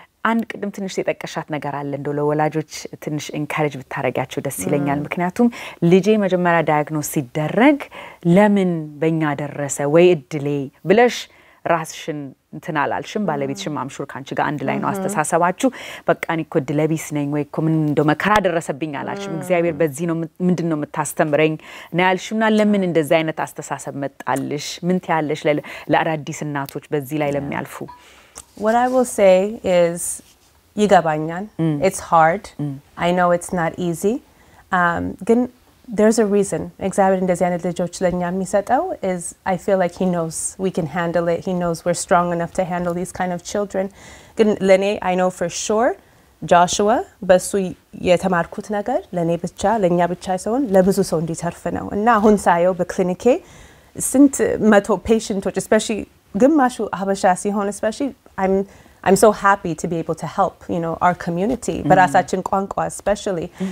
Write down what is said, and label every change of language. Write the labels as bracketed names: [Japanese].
[Amharic] አንድ ቅድም ትንሽ የጠቀሻት ነገር አለ እንደው ለወላጆች ትንሽ encourage ብታረጋቸው ደስ ይለኛል ምክንያቱም ልጄ መጀመሪያ ዳያግኖስ ሲደረግ ለምን በእኛ ደረሰ ወይ እድሌ ብለሽ ራስሽን እንትናላልሽም ባለቤትሽም አምሹር ካንቺ ጋር አንድ ላይ ነው አስተሳሰባችሁ በቃ እኔ እኮ ድለቢስ ነኝ ወይ እኮ ምን እንደው መከራ ደረሰብኝ አላልሽም እግዚአብሔር በዚህ ነው ምንድነው የምታስተምረኝ ነው ያልሽውና ለምን እንደዛ አይነት አስተሳሰብ መጣልሽ ምን ትያለሽ ለአዳዲስ እናቶች በዚህ ላይ ለሚያልፉ [English] What I will say is [Amharic] ይገባኛል [English] it's hard I know it's not easy [Amharic] ግን [English] there's a reason. Exactly [Amharic] እንደዚህ አይነት ልጆች ለኛ የሚሰጠው [English] is I feel like he knows we can handle it. He knows we're strong enough to handle these kind of children. [Amharic] ግን ለኔ [English] I know for sure [Amharic] Joshua በሱ የተማርኩት ነገር ለኔ ብቻ ለኛ ብቻ ሳይሆን ለብዙ ሰው እንዲተርፍ ነው እና አሁን ሳየው በክሊኒኬ ስንት መቶ ፔሸንቶች especially ግማሹ ሀበሻ ሲሆን especially [English] I'm so happy to be able to help, you know, our community, [Amharic] በራሳችን ቋንቋ especially.